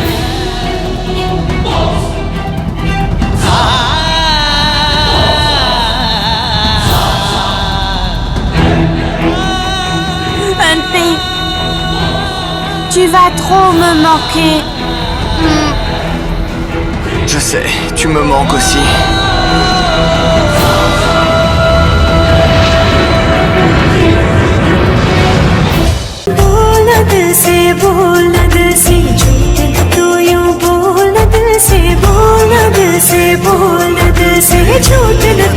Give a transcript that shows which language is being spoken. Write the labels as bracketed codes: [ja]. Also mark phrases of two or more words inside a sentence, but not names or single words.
[fr] Hunpei, tu vas trop me manquer. Je sais, tu me manques aussi. [hi] बोलना दिल से झूठे तू यूं बोलना दिल से बोलना दिल से झूठे